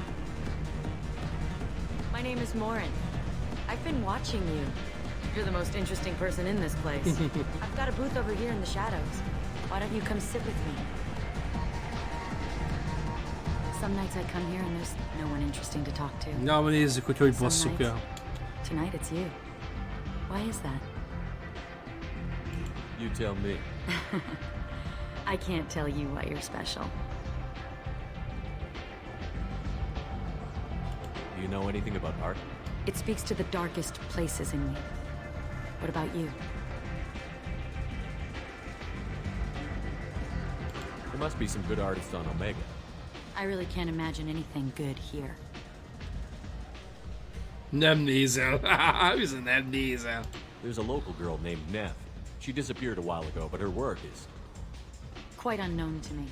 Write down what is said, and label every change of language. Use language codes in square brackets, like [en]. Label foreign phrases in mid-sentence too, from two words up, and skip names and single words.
[en] My name is Morinth. I've been watching you. You're the most interesting person in this place. I've got a booth over here in the shadows. Why don't you come sit with me? Some nights I come here and there's no one interesting to talk to. [hu] Na, nézzük, hogy basszuk el. [en] Tonight it's you. Why is that? You tell me. I can't tell you why you're special. Do you know anything about art? It speaks to the darkest places in me. What about you? There must be some good artists on Omega. I really can't imagine anything good here. [hu] Nem nézel. Nem nézel. [en] There's a local girl named Neff. She disappeared a while ago, but her work is quite unknown to me.